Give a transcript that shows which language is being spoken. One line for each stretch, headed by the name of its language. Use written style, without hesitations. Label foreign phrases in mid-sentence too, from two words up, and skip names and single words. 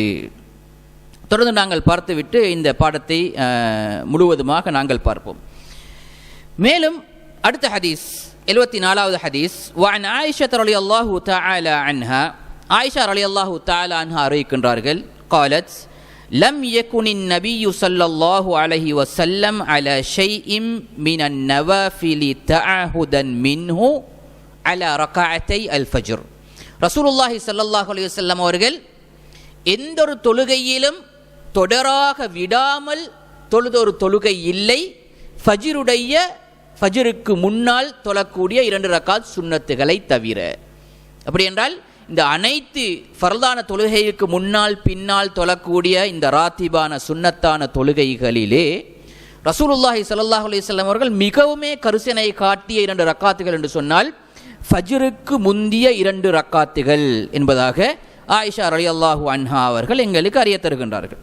Tamil: தொடர்ந்து நாங்கள் பார்த்துவிட்டு இந்த பாடத்தை முழுவதுமாக நாங்கள் பார்ப்போம். மேலும் அடுத்த ஹதீஸ் 74வது ஹதீஸ்,
Arabic: وعن عائشة رضي الله تعالى عنها, عائشة رضي الله تعالى عنها
Tamil: அறிவிக்கின்றார்கள்,
Arabic: قالت لم يكن النبي صلى الله عليه وسلم على شيء من النوافل تعهدا منه على ركعتي الفجر. رسول الله صلى الله عليه وسلم
Tamil: அவர்கள் எந்த ஒரு தொழுகையிலும் தொடராக விடாமல் தொழுதொரு தொழுகை இல்லை, ஃபஜ்ருக்கு முன்னால் தொழக்கூடிய 2 ரக்காத் சுன்னத்துகளை தவிர. அப்படி என்றால் இந்த அனைத்து ஃபர்தான தொழுகைக்கு முன்னால் பின்னால் தொழக்கூடிய இந்த ராத்திபான சுன்னத்தான தொழுகைகளிலே
Arabic: رسول الله صلى الله عليه وسلم
Tamil: அவர்கள் மிகவுமே கருசனை காட்டிய 2 ரக்காத்துகள் என்று சொன்னால் ஃபஜ்ருக்கு முந்திய 2 ரக்காத்துகள் என்பதாக
Arabic: عائشة رضي الله عنها
Tamil: அவர்கள் எங்களுக்கு அறிய தருகின்றார்கள்.